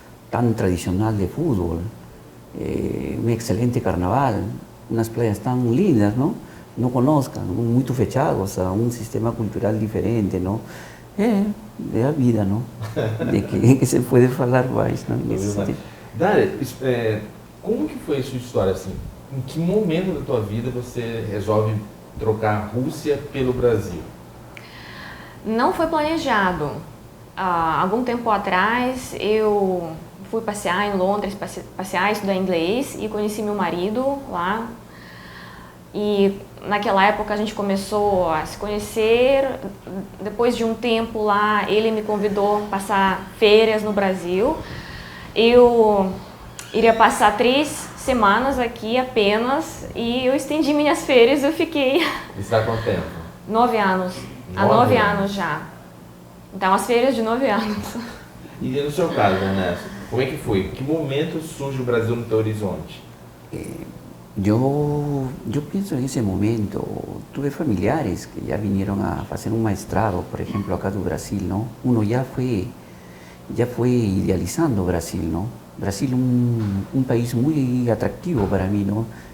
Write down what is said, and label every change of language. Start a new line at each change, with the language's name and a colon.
Spanish: Tan tradicional de fútbol, un excelente carnaval, unas playas tan lindas, ¿no? No conozcan, muy fechados a un sistema cultural diferente, ¿no? De la vida, ¿no? De que se puede
Portuguese: falar mais,
Spanish: ¿no?
Portuguese: Dária, como que foi a sua história, assim? Em que momento da tua vida você resolve trocar a Rússia pelo Brasil? Não foi planejado. Algum tempo atrás eu fui passear em Londres, passear, estudar inglês e conheci meu marido lá. E naquela época a gente começou a se conhecer. Depois de um tempo lá, ele me convidou a passar férias no Brasil. Eu iria passar 3 semanas aqui apenas e eu estendi minhas férias, eu fiquei... Isso há quanto tempo? 9 anos. Há 9 anos já. Então, as férias de 9 anos. E no seu caso, Ernesto, como é que foi? Que momento surge o Brasil no teu horizonte?
Spanish: Yo pienso en ese momento, tuve familiares que ya vinieron a hacer un maestrado, por ejemplo, acá de Brasil, ¿no? Uno ya fue idealizando Brasil, ¿no? Brasil un país muy atractivo para mí, ¿no?